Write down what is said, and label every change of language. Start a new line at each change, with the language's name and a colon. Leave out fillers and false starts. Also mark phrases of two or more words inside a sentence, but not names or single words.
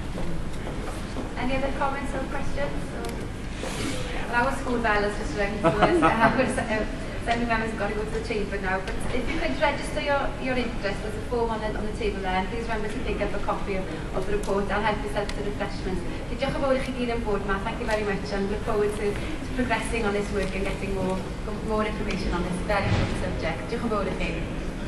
English: Any other comments or questions? Well, our school bell is just ringing to us. Assembly members have got to go to the chamber now, but if you could register your interest, there's a form on the table there, and please remember to pick up a copy of the report. I'll help you set the refreshments.
Welsh: Diolch yn fawr I chi gyd yn bod yma.
English: Thank you very much, and look forward to progressing on this work and getting more information on this very important subject.
Welsh: Diolch yn fawr I chi.